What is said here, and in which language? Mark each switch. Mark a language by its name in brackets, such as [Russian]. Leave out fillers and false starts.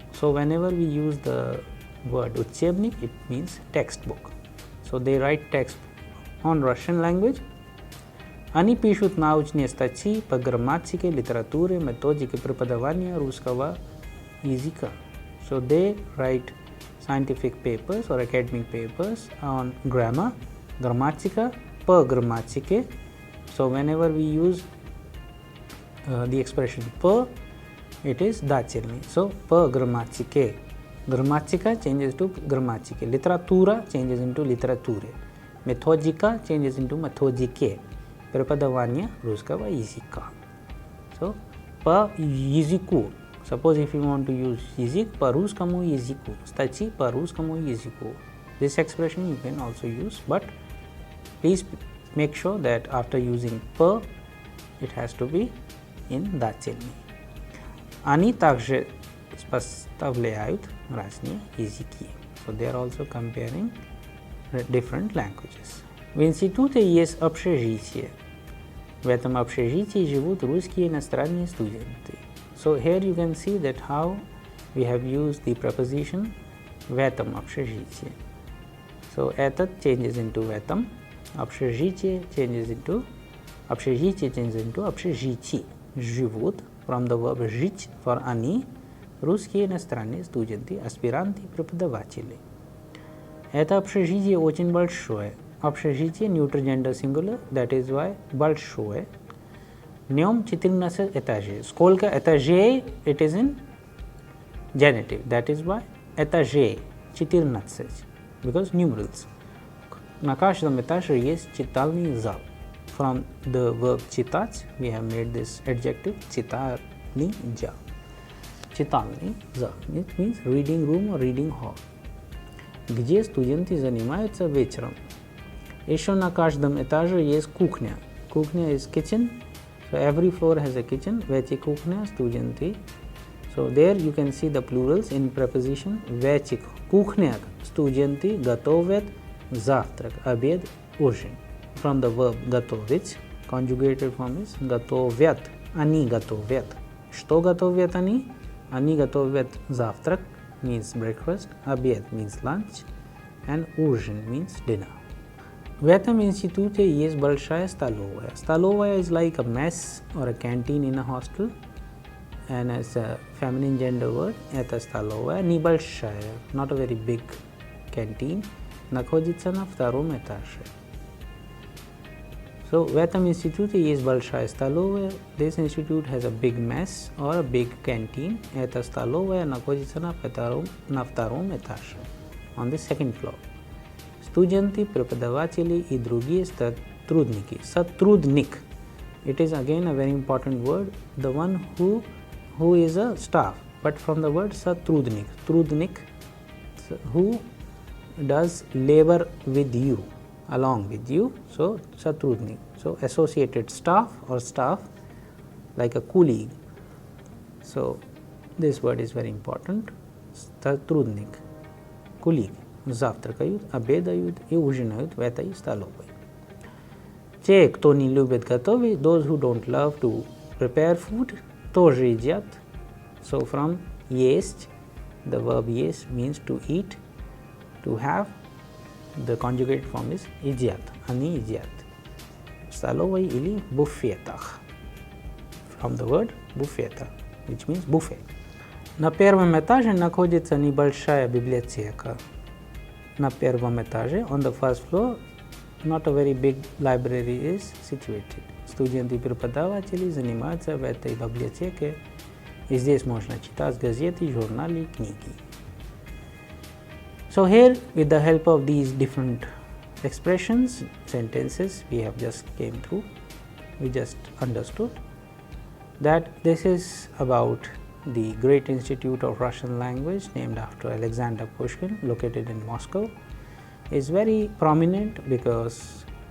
[English] So whenever we use the word учебник, it means textbook. So they write text on Russian language. [Russian] Они пишут научные статьи по грамматике, литературе, методике преподавания русского языка. [English] So they write scientific papers or academic papers on grammar, grammatica, [Russian] по грамматике. [English] So whenever we use the expression по, it is дательный. [Russian] So по грамматике. [English] Grammatica changes to grammatike. Literatura changes into literature. Methodika changes into methodike. [Russian] Преподавание русского языка. So, по языку. [English] Suppose if you want to use язык [Russian] по русскому языку. Статьи по русскому языку. [English] This expression you can also use, but please make sure that after using по, it has to be in дательный. [Russian] Они также поставляют разные языки. [English] So they are also comparing different languages. [Russian] В институте есть общежитие. В этом общежитии живут русские иностранные студенты. [English] So here you can see that how we have used the preposition [Russian] в этом общежитии. [English] So этот changes into [Russian] в этом, [English] общежитие changes into общежитие. [Russian] Живут from the verb жить for они, русские иностранные студенты, аспиранты, преподаватели. Это общежитие очень большое. [English] Общежитие neutral gender singular, that is why большое. [Russian] В нем 14 этажей. Сколько этажей? [English] It is in genitive, that is why [Russian] этажей 14, [English] because numerals. [Russian] На каждом этаже есть читальный зал. [English] From the verb читать, we have made this adjective [Russian] читальный зал. Читальный зал. [English] It means reading room or reading hall. [Russian] Где студенты занимаются вечером. Еще на каждом этаже есть кухня. [English] Кухня is kitchen. So every floor has a kitchen. [Russian] В эти кухня студенты. [English] So there you can see the plurals in preposition. [Russian] В этих кухнях студенты готовят завтрак, обед, ужин. [English] From the verb готовить, conjugated form is готовят. [Russian] Они готовят. Что готовят они? [English] Они готовят завтрак, means breakfast, обед means lunch, and ужин means dinner. [Russian] В этом институте есть большая столовая. [English] Столовая is like a mess or a canteen in a hostel, and as a feminine gender word, [Russian] это столовая, небольшая, [English] not a very big canteen, [Russian] находится на втором этаже. So, в этом институте есть большая столовая. [English] This institute has a big mess or a big canteen. [Russian] Эта столовая находится на втором этаже, [English] on the second floor. [Russian] Студенты, преподаватели и другие сотрудники. Сотрудник. [English] It is again a very important word. The one who is a staff. But from the word сотрудник. Трудник, who does labor with you, along with you. [Russian] So, сотрудник. [English] So, associated staff or staff, like a colleague. So, this word is very important. [Russian] Сотрудник. [English] Colleague. [Russian] Завтракают, обедают и ужинают в этой столовой. Те, кто не любит готовить, [English] those who don't love to prepare food, [Russian] тоже едят. [English] So, from есть, the verb есть means to eat, to have. The conjugated form is едят. [Russian] Они едят. В столовой или буфетах. [English] From the word буфета, which means buffet. [Russian] На первом этаже находится небольшая библиотека. На первом этаже, [English] on the first floor, not a very big library is situated. [Russian] Студенты и преподаватели занимаются в этой библиотеке, и здесь можно читать газеты, журналы, книги. [English] So here, with the help of these different expressions, sentences we have just came through, we just understood that this is about the great institute of Russian language named after Alexander Pushkin, located in Moscow, is very prominent because